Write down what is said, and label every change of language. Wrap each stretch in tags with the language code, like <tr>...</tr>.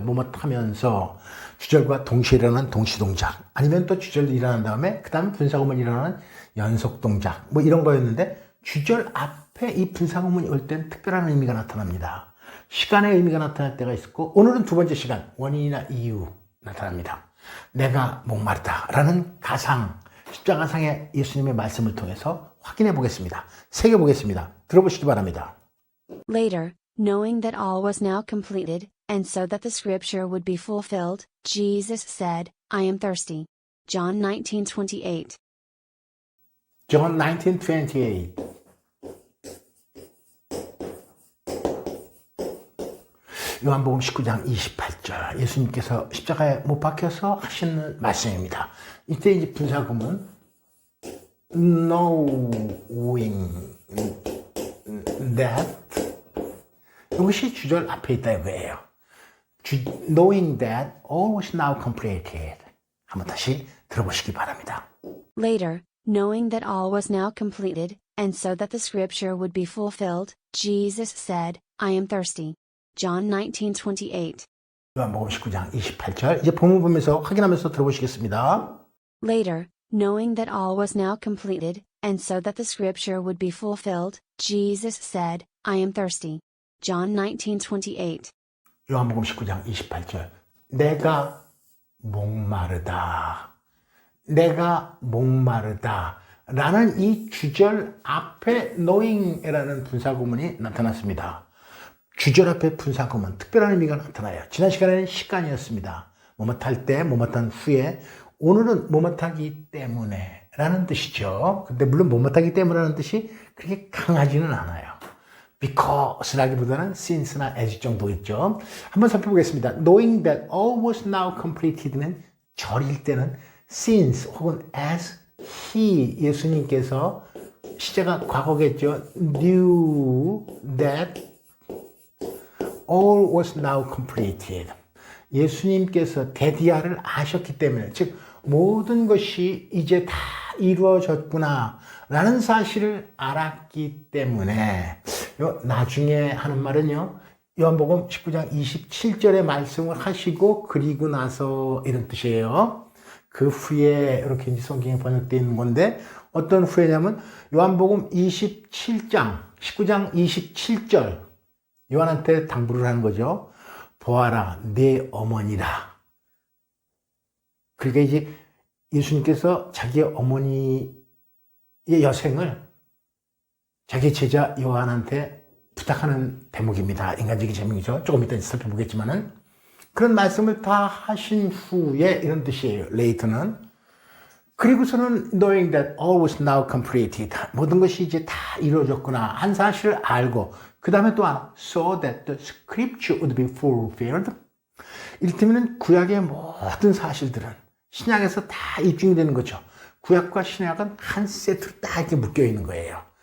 <ko>뭐뭐 하면서 주절과 동시에 일어나는 동시동작, 아니면 또 주절이 일어난 다음에 그 다음에 분사구문이 일어나는 연속동작, 뭐 이런 거였는데, 주절 앞에 이 분사구문이 올 때는 특별한 의미가 나타납니다. 시간의 의미가 나타날 때가 있고, 오늘은 두 번째 시간, 원인이나 이유 나타납니다. 내가 목마르다 라는 가상, 십자가상의 예수님의 말씀을 통해서 확인해 보겠습니다. 새겨 보겠습니다. 들어보시기 바랍니다.</ko> <en>Later, knowing that all was now completed, and so that the scripture would be fulfilled, Jesus said, I am thirsty. John 19:28. John 19:28.</en> <ko>요한복음 19장 28절, 예수님께서 십자가에 못 박혀서 하시는 말씀입니다. 이때 이제 분사구문 knowing that, 이것이 주절 앞에 있다 이거예요.</ko> <en>knowing that all was now completed.</en> <ko>한번 다시 들어보시기 바랍니다.</ko> <en>Later, knowing that all was now completed, and so that the scripture would be fulfilled, Jesus said, I am thirsty. John 19:28.</en> <ko>요한복음 19장 28절, 이제 본문 보면서 확인하면서 들어보시겠습니다.</ko> <en>Later, knowing that all was now completed, and so that the scripture would be fulfilled, Jesus said, I am thirsty. John 19:28.</en> <ko>요한복음 19장 28절, 내가 목마르다. 내가 목마르다 라는 이 주절 앞에 knowing이라는 분사구문이 나타났습니다. 주절 앞에 분사구문, 특별한 의미가 나타나요. 지난 시간에는 시간이었습니다. 뭐뭇할 때, 뭐뭇한 후에, 오늘은 뭐뭇하기 때문에 라는 뜻이죠. 근데 물론 뭐뭇하기 때문이라는 뜻이 그렇게 강하지는 않아요. because라기보다는 since나 as 정도 있죠. 한번 살펴보겠습니다.</ko> <en>knowing that all was now completed</en> <ko>는 절일 때는 since 혹은 as he, 예수님께서 시제가 과거겠죠.</ko> <en>knew that all was now completed.</en> <ko>예수님께서 대디아를 아셨기 때문에, 즉 모든 것이 이제 다 이루어졌구나 라는 사실을 알았기 때문에, 나중에 하는 말은요, 요한복음 19장 27절의 말씀을 하시고 그리고 나서 이런 뜻이에요. 그 후에 이렇게 이제 성경에 번역되어 있는 건데, 어떤 후에냐면 요한복음 27장 19장 27절, 요한한테 당부를 하는 거죠. 보아라, 내 어머니라. 그러니까 이제 예수님께서 자기 어머니의 여생을 자기 제자 요한한테 부탁하는 대목입니다. 인간적인 제목이죠. 조금 이따 살펴보겠지만은, 그런 말씀을 다 하신 후에 이런 뜻이에요. later는. 그리고서는</ko> <en>knowing that all was now completed.</en> <ko>모든 것이 이제 다 이루어졌구나 한 사실을 알고, 그 다음에 또 하나,</ko> <en>so that the scripture would be fulfilled.</en> <ko>이를테면 구약의 모든 사실들은 신약에서 다 입증이 되는 거죠. 구약과 신약은 한 세트로 딱 이렇게 묶여 있는 거예요.</ko>